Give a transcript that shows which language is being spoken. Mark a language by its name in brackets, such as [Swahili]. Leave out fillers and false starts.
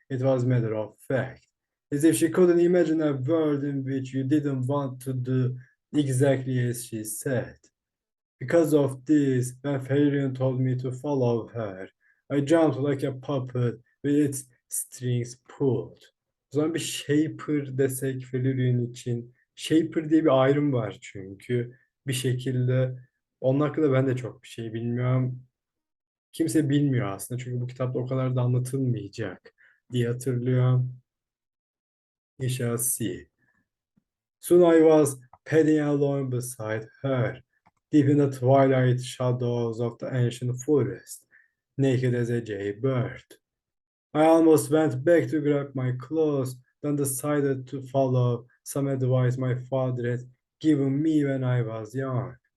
[English] It was matter of fact. As if she couldn't imagine a world in which you didn't want to do exactly as she said. Because of this, when Farion told me to follow her, I jumped like a puppet with its strings pulled. [Turkish] O zaman bir shaper desek Farion için. Shaper diye bir ayrım var çünkü. Bir şekilde onun hakkında ben de çok bir şey bilmiyorum. Kimse bilmiyor aslında çünkü bu kitapta o kadar da anlatılmayacak diye hatırlıyorum. [English] We shall see. Soon I was padding along beside her, deep in the twilight shadows of the ancient forest, naked as a jaybird. I almost went back to grab my clothes, then decided to follow some advice my father had given me when I was young.